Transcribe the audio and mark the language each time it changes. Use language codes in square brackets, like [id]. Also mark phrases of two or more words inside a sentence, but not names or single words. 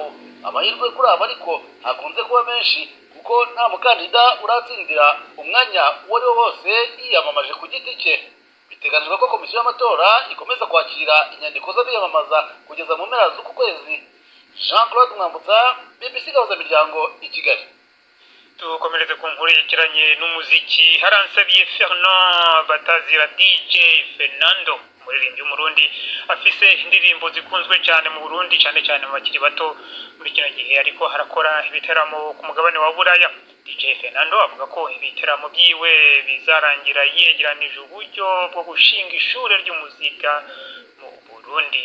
[rw] Amahirwe kuri aba ariko hakunze kuba menshi kuko nta mukandida uratsindira umwanya uwo ari wo wose yiyamamaje ku giti cye. Biteganijwe ko komisiyo y'amatora ikomeza kwakira inyandiko z'abiyamamaza kugeza mu mpera z'uku kwezi. Jean Claude Mwambutsa, BBC gahuza miryango i Kigali. Tukomereze ku nkuru yerekeranye n'umuziki. [rn] Haransabiye Fernand batazira DJ Fernando umuririmbyi w'umurundi afise indirimbo zikunzwe cyane mu Burundi cyane cyane mu bakiri bato muri kino gihe ariko harakora ibiteramo ku mugabane wa Buraya. DJ Fernando avuga ko ibiteramo byiwe bizarangira yegeranije uburyo bwo gushinga ishure ry'umuzika mu Burundi.